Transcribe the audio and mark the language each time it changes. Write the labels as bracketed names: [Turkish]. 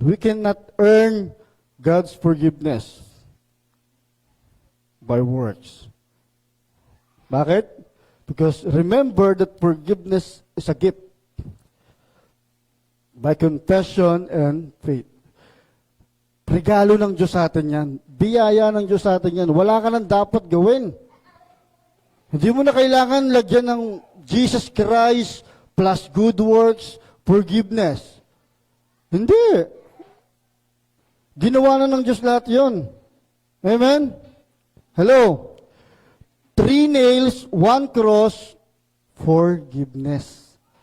[English] We cannot earn God's forgiveness by works. [Filipino] Bakit? [English] Because remember that forgiveness is a gift by confession and faith. [Filipino] Regalo ng Diyos sa atin yan. Biyaya ng Diyos sa atin yan. Wala ka nang dapat gawin. Hindi mo na kailangan lagyan ng Jesus Christ [English] plus good works, forgiveness. [Filipino] Hindi. Ginawa na ng Diyos lahat yun. Amen? Hello? [English] 3 nails, 1 cross, forgiveness.